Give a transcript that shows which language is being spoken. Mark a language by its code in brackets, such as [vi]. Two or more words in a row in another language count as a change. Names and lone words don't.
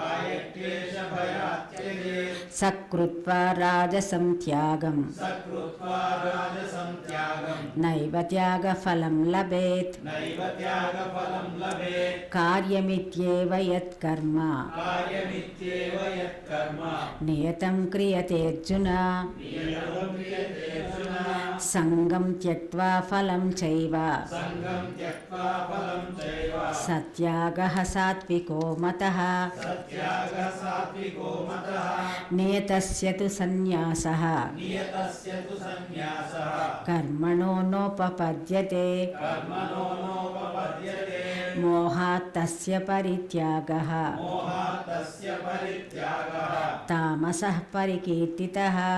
[sa] सकृत्वा राजसं त्यागं नैव त्यागफलं लभेत्। कार्यमित्येव यत्कर्म नियतं क्रियते अर्जुन। సంగం త్యక్త్వా ఫలం చైవ సత్యాగః సాత్వికో మతః నియతస్య తు సన్యాసః కర్మణో నోపపద్యతే మోహాత్ తస్య పరిత్యాగః తామసః పరికీర్తితః